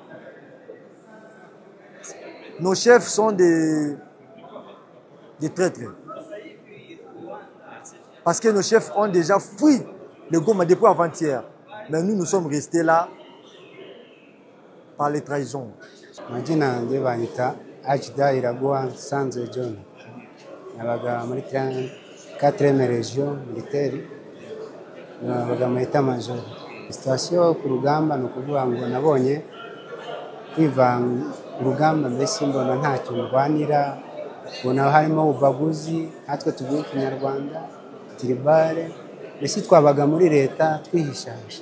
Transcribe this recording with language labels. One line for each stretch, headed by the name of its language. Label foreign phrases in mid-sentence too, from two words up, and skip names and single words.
French: Nos chefs sont des traîtres. Parce que nos chefs ont déjà fui le Goma depuis avant-hier. Mais nous sommes restés là par les trahisons.
Kinyarwanda: Majina yanjye banyita Achida Iraguha Sanze John. Nabaga muri
French: 4e region militaire.
Kinyarwanda: Nabaga muri Tamajoro. Station ku rugamba no kuvuga ngo nabonye kwivanga urugamba mbese mbona ntacyo ndwanira, ubona harimo ubaguzi, natwe tuvuye Ikinyarwanda, tribale, mbese twabaga muri leta twihishahisha.